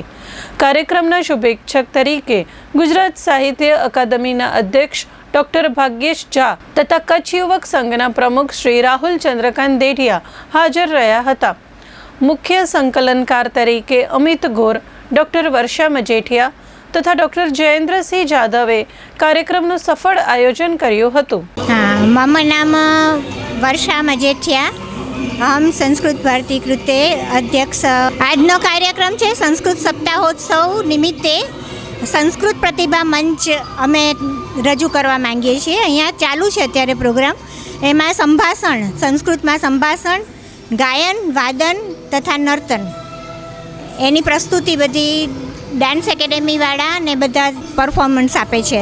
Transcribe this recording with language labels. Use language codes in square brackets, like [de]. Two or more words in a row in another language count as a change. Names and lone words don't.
[gu] કાર્યક્રમના શુભેચ્છક તરીકે ગુજરાત સાહિત્ય અકાદમીના અધ્યક્ષ ડૉક્ટર ભાગ્યેશ ઝા તથા કચ્છ યુવક સંઘના પ્રમુખ શ્રી રાહુલ ચંદ્રકાંત દેઢિયા હાજર રહ્યા હતા। મુખ્ય સંકલનકાર તરીકે અમિત ગોર, ડૉક્ટર વર્ષા મજેઠિયા તથા ડૉક્ટર જયેન્દ્રસિંહ જાદવે કાર્યક્રમનું સફળ આયોજન કર્યું હતું। [sa] मम नाम वर्षा मजेठिया, हम संस्कृत भारती कृते अध्यक्ष। [gu] આજનો કાર્યક્રમ છે સંસ્કૃત સપ્તાહોત્સવ નિમિત્તે સંસ્કૃત પ્રતિભા મંચ અમે રજૂ કરવા માંગીએ છીએ। અહીંયા ચાલુ છે અત્યારે પ્રોગ્રામ। એમાં સંભાષણ, સંસ્કૃતમાં સંભાષણ, ગાયન, વાદન તથા નર્તન એની પ્રસ્તુતિ બધી ડાન્સ એકેડેમીવાળા ને બધા પરફોર્મન્સ આપે છે।